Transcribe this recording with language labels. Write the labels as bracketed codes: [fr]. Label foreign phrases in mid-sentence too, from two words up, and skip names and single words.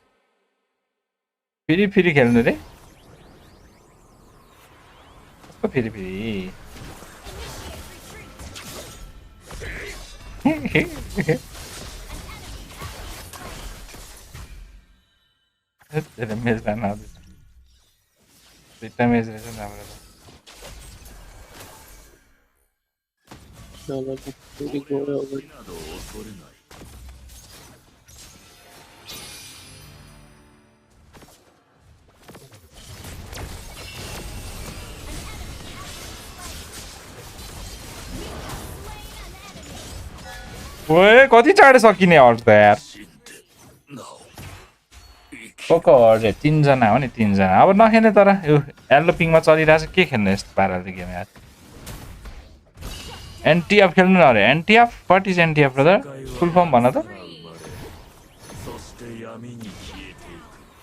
[ne] फेरि फेरि खेल्नु रे कस्तो फेरि फेरि मेज लान आउँदैछ दुईटा मेज रहेछ नि हाम्रो फेरि गयो अगाडि [ja] など恐れない [ne] ओए कति चाँडो सकिने अरू त यार [ja] 死んでなお生き [ne] को को अरे 3 जना हो नि 3 जना अब नखेल्ने तर यो [en] yellow ping [ne] चलिरहेछ के खेल्ने यस्तो पाराले गेम यार एनटीएफ खेल्नु न अरे एनटीएफ [en] what is NTF brother full form [ne] भन त [ja] 生まれそして闇に消えていく